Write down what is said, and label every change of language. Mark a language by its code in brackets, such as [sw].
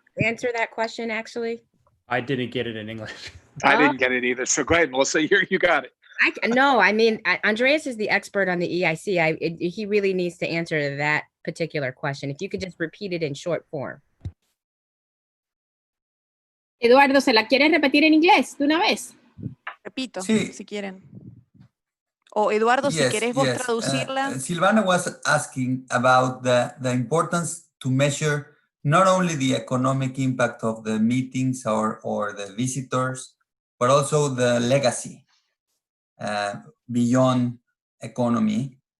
[en] Answer that question, actually. I didn't get it in English. I didn't get it either. So go ahead, Melissa. You got it. No, I mean, Andreas is the expert on the EIC. He really needs to answer that particular question. If you could just repeat it in short form. [es] Eduardo, ¿se la quieres repetir en inglés de una vez? Repito, Sí. si quieren. O Eduardo, si querés vos traducirla. [en] Silvana was asking about the importance to measure not only the economic impact of the meetings or the visitors, but also the legacy beyond economy.